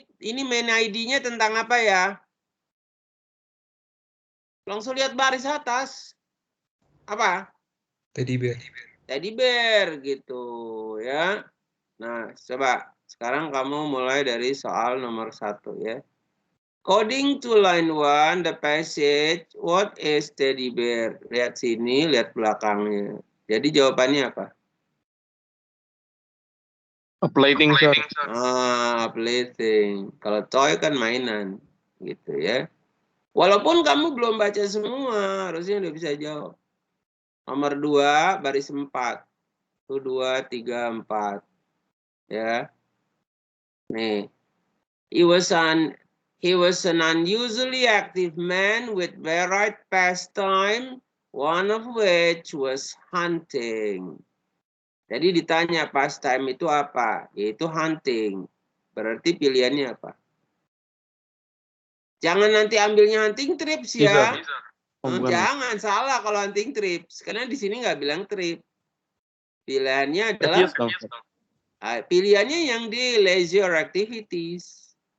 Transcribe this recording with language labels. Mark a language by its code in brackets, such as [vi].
[id] Ini main ID-nya tentang apa ya? Langsung lihat baris atas. Apa? [en] Teddy bear. [id] Teddy bear gitu ya. Nah, coba sekarang kamu mulai dari soal nomor 1 ya. [en] According to line 1, the passage, what is teddy bear? [id] Lihat sini, lihat belakangnya. Jadi jawabannya apa? [en] A plaything, sir. [id] Plaything. Kalau toy kan mainan, gitu ya. Walaupun kamu belum baca semua, harusnya udah bisa jawab. Nomor 2, baris 4. 1, 2, 3, 4. Ya. Nih. [en] He was an unusually active man with varied pastime, one of which was hunting. [id] Jadi ditanya pastime itu apa? Yaitu hunting. Berarti pilihannya apa? Jangan nanti ambilnya hunting trips ya. Jangan salah kalau hunting trips. Karena di sini nggak bilang trip. Pilihannya adalah pilihannya yang di [en] leisure activities.